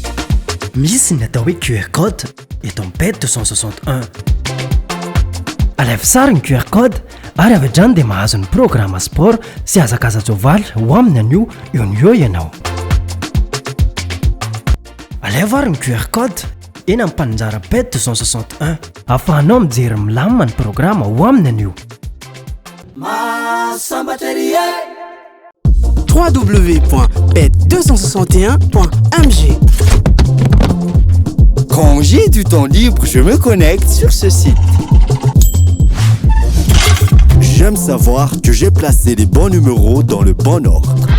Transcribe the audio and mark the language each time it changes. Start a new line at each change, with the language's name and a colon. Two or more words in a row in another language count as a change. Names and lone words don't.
Malagasy: misy ny atao hoe
English: QR code
Malagasy: eto amin'ny bête 261 alaivo sara ny QR code ary avy hatrany dia mahazo ny
French: programme sport
Malagasy: sy hazakazajovaly ho aminy anio eo ny eo ianao. Alaivo ary ny
English: QR code
Malagasy: eny amin'ny mpananjara bête 261 ahafahanao mijery milamina ny programme ho aminy anio. www.bête261.mg.
French: Quand j'ai du temps libre, je me connecte sur ce site. J'aime savoir que j'ai placé les bons numéros dans le bon ordre.